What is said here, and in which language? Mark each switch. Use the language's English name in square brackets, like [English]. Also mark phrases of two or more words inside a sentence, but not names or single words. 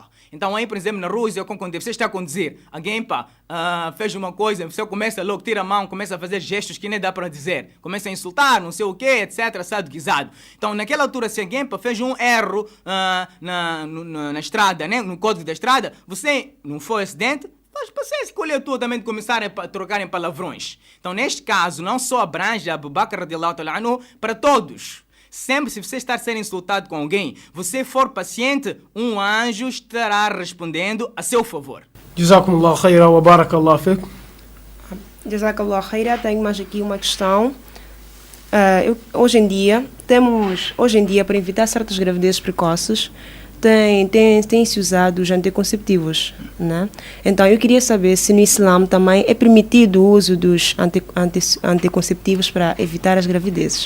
[Portuguese] Então aí, por exemplo, na rua, você está a conduzir, alguém fez uma coisa, você começa logo, tira a mão, começa a fazer gestos que nem dá para dizer, começa a insultar, não sei o quê, etc, assado, guisado. Então, naquela altura, se alguém fez um erro na estrada, né, no código da estrada, você não foi acidente, mas você escolheu tu também de começar a trocar em palavrões. Então, neste caso, não só abrange Abu Bakr [Arabic] رضي الله تعالى عنه [Portuguese] para todos. Sempre se você estar a ser insultado com alguém, você for paciente, um anjo estará respondendo a seu favor. [Arabic] جزاكم الله خيرا وبارك الله فقه. جزاك الله خيرا, [Portuguese] tenho mais aqui uma questão. Hoje em dia, para evitar certas gravidezes precoces, tem-se usado os anticonceptivos, né? Então eu queria saber se no Islã também é permitido o uso dos anticonceptivos para evitar as gravidezes.